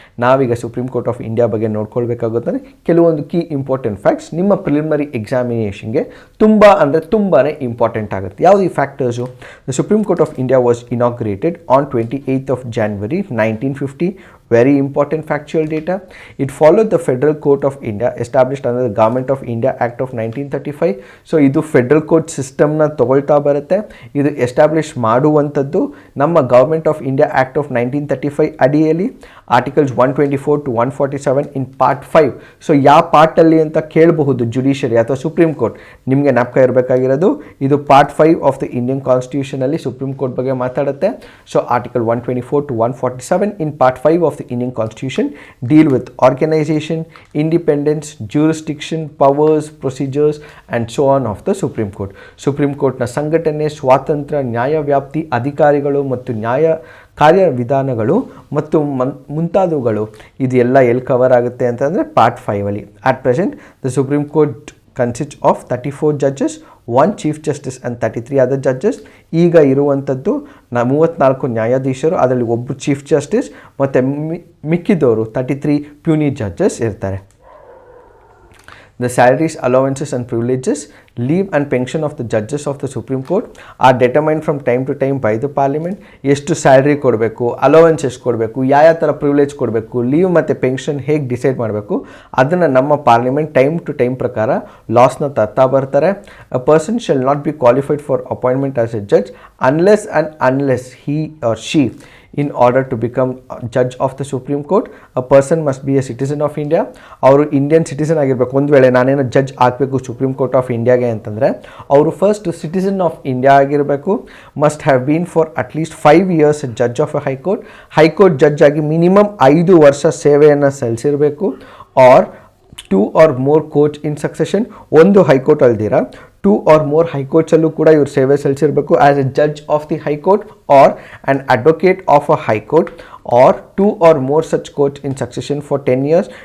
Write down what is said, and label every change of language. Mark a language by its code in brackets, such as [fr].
[kn] ನಾವೀಗ supreme court of India ಬಗ್ಗೆ ನೋಡ್ಕೊಳ್ಬೇಕಾಗುತ್ತೆ. ಕೆಲವೊಂದು ಕೀ ಇಂಪಾರ್ಟೆಂಟ್ ಫ್ಯಾಕ್ಟ್ಸ್ ನಿಮ್ಮ ಪ್ರಿಲಿಮಿನರಿ ಎಕ್ಸಾಮಿನೇಷನ್ಗೆ ತುಂಬಾ ಇಂಪಾರ್ಟೆಂಟ್ ಆಗುತ್ತೆ. ಯಾವುದು ಈ factors? [en] The supreme court of India was inaugurated on 28th of January 1950. Very important factual data. It followed the Federal Court of India established under the Government of India Act of 1935. [kn] So ಇದು federal court ಸಿಸ್ಟಮ್ನ ತಗೊಳ್ತಾ ಬರುತ್ತೆ. ಇದು establish ಮಾಡುವಂಥದ್ದು ನಮ್ಮ government of India act of 1935 ಅಡಿಯಲ್ಲಿ articles 124 to 147 in part 5. So ಯಾವ ಪಾರ್ಟಲ್ಲಿ ಅಂತ ಕೇಳಬಹುದು ಜುಡಿಷಿಯರಿ ಅಥವಾ ಸುಪ್ರೀಂ ಕೋರ್ಟ್. ನಿಮಗೆ ಜ್ಞಾಪಕ ಇರಬೇಕಾಗಿರೋದು ಇದು part 5 of the Indian ಕಾನ್ಸ್ಟಿಟ್ಯೂಷನಲ್ಲಿ supreme court ಬಗ್ಗೆ ಮಾತಾಡುತ್ತೆ. [en] So article 124 to 147 in part 5 of the Indian Constitution deal with organization, independence, jurisdiction, powers, procedures and so on of the Supreme Court. [kn] Supreme Court ನ ಸಂಘಟನೆ, ಸ್ವಾತಂತ್ರ್ಯ, ನ್ಯಾಯವ್ಯಾಪ್ತಿ, ಅಧಿಕಾರಿಗಳು ಮತ್ತು ನ್ಯಾಯ ಕಾರ್ಯವಿಧಾನಗಳು ಮತ್ತು ಮುಂತಾದವುಗಳು ಇದೆಲ್ಲ ಎಲ್ಲಿ ಕವರ್ ಆಗುತ್ತೆ ಅಂತಂದರೆ part 5ಅಲ್ಲಿ. [en] At present the Supreme Court consists of 34 judges, 1 chief justice and 33 other judges. [kn] ಈಗ ಇರುವಂಥದ್ದು 34 ನ್ಯಾಯಾಧೀಶರು, ಅದರಲ್ಲಿ ಒಬ್ಬರು ಚೀಫ್ ಜಸ್ಟಿಸ್ ಮತ್ತು ಮಿಕ್ಕಿದವರು 33 ಪ್ಯೂನಿ ಜಡ್ಜಸ್ ಇರ್ತಾರೆ. [en] The salaries, allowances and privileges, leave and pension of the judges of the Supreme Court are determined from time to time by the Parliament. [kn] ಎಷ್ಟು salary ಕೊಡಬೇಕು, allowance ಎಷ್ಟು ಕೊಡಬೇಕು, ಯಾವ ಥರ ಪ್ರಿವಿಲೇಜ್ ಕೊಡಬೇಕು, leave ಮತ್ತು ಪೆನ್ಷನ್ ಹೇಗೆ ಡಿಸೈಡ್ ಮಾಡಬೇಕು ಅದನ್ನು ನಮ್ಮ ಪಾರ್ಲಿಮೆಂಟ್ ಟೈಮ್ ಟು ಟೈಮ್ ಪ್ರಕಾರ ಲಾಸ್ನ ತರ್ತಾ ಬರ್ತಾರೆ. [en] A person shall not be qualified for appointment as a judge unless he or she in order to become a judge of the Supreme Court a person must be a citizen of India. [kn] ಅವರು Indian citizen ಆಗಿರಬೇಕು. ಒಂದು ವೇಳೆ ನಾನೇನೋ judge ಆಗಬೇಕು supreme court of ಇಂಡಿಯಾಗೆ ಅಂತಂದರೆ ಅವರು first citizen of India ಆಗಿರಬೇಕು. [en] must have been for at least 5 years judge of a high court judge [kn] ಆಗಿ ಮಿನಿಮಮ್ 5 ವರ್ಷ ಸೇವೆಯನ್ನು ಸಲ್ಲಿಸಿರಬೇಕು. [en] Or 2 or more courts in succession. [kn] ಒಂದು ಹೈಕೋರ್ಟ್ ಅಲ್ದಿರ 2 or more ಹೈಕೋರ್ಟ್ಸಲ್ಲೂ ಕೂಡ ಇವರು ಸೇವೆ ಸಲ್ಲಿಸಿರಬೇಕು [en] As a judge of the high court or an advocate of a high court or 2 or more such courts in succession for 10 years.